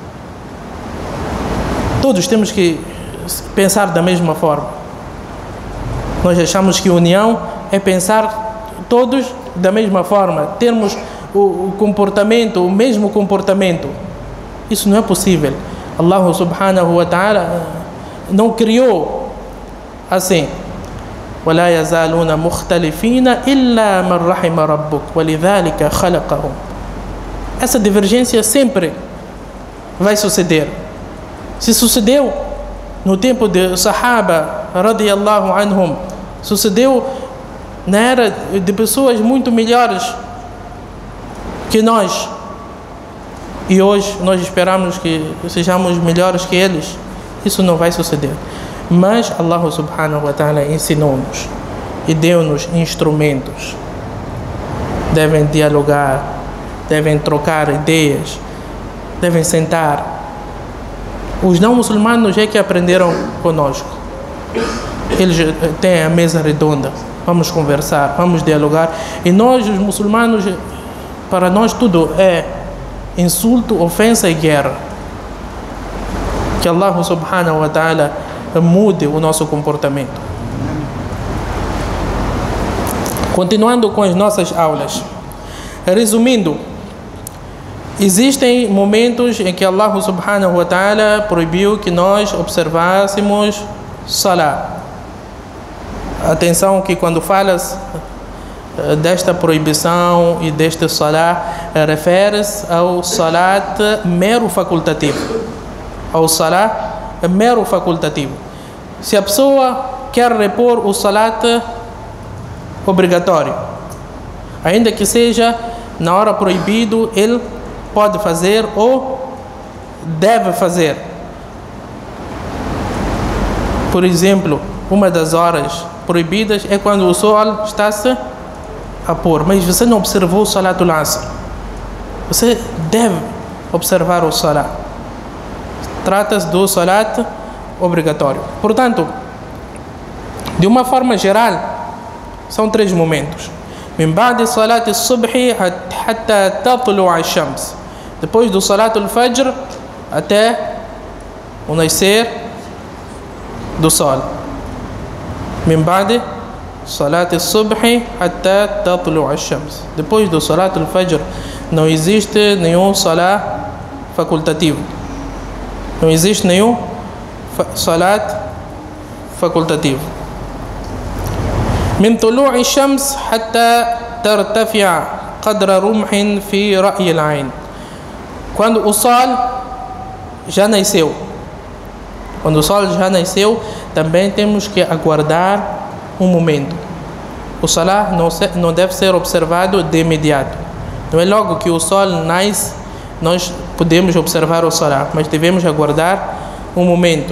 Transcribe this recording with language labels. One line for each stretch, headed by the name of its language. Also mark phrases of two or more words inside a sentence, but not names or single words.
Portuguese: Todos temos que pensar da mesma forma. Nós achamos que união é pensar todos da mesma forma, termos o comportamento, o mesmo comportamento. Isso não é possível. Allah
Arabic: سبحانه وتعالى
Portuguese: não criou assim.
Arabic: وَلَا يَزَالُونَ مُخْتَلِفِينَ إِلَّا مَنْ رَحِمَ رَبُّكَ وَلِذَلِكَ خَلَقَهُمْ.
Portuguese: Essa divergência sempre vai suceder. Se sucedeu no tempo de Sahaba
Arabic: رضي الله عنهم,
Portuguese: sucedeu na era de pessoas muito melhores que nós, e hoje nós esperamos que sejamos melhores que eles. Isso não vai suceder. Mas Allah
Arabic: سبحانه وتعالى
Portuguese: ensinou-nos e deu-nos instrumentos. Devem dialogar, devem trocar ideias, devem sentar. Os não muçulmanos é que aprenderam conosco. Eles têm a mesa redonda. Vamos conversar, vamos dialogar. E nós, os muçulmanos, para nós tudo é insulto, ofensa e guerra. Que Allah
Arabic: سبحانه وتعالى
Portuguese: mude o nosso comportamento. Continuando com as nossas aulas. Resumindo, existem momentos em que Allah
Arabic: سبحانه وتعالى
Portuguese: proibiu que nós observássemos salah. Atenção que quando falas desta proibição e deste salah, refere-se ao salat mero facultativo. Ao salat mero facultativo. Se a pessoa quer repor o salat obrigatório, ainda que seja na hora proibido, ele pode fazer ou deve fazer. Por exemplo, uma das horas proibidas é quando o sol está-se a pôr, mas você não observou o
Arabic: صلاة العصر.
Portuguese: Você deve observar o salat. Trata-se do salat obrigatório. Portanto, de uma forma geral, são 3 momentos.
Arabic: من بعد صلاة الصبح حتى تطلع الشمس.
Portuguese: Depois do
Arabic: صلاة الفجر
Portuguese: até o nascer do sol.
Arabic: من بعد صلاة الصبح حتى تطلع الشمس.
Portuguese: Depois do
Arabic: صلاة الفجر
Portuguese: não existe nenhum salat facultativo. Não existe nenhum salat facultativo.
Arabic: من طلوع الشمس حتى ترتفع قدر رمح في رأي العين.
Portuguese: Quando o sol já nasceu. Quando o sol já nasceu, também temos que aguardar um momento. o salah não deve ser observado de imediato. Não é logo que o sol nasce, nós podemos observar o salah, mas devemos aguardar um momento.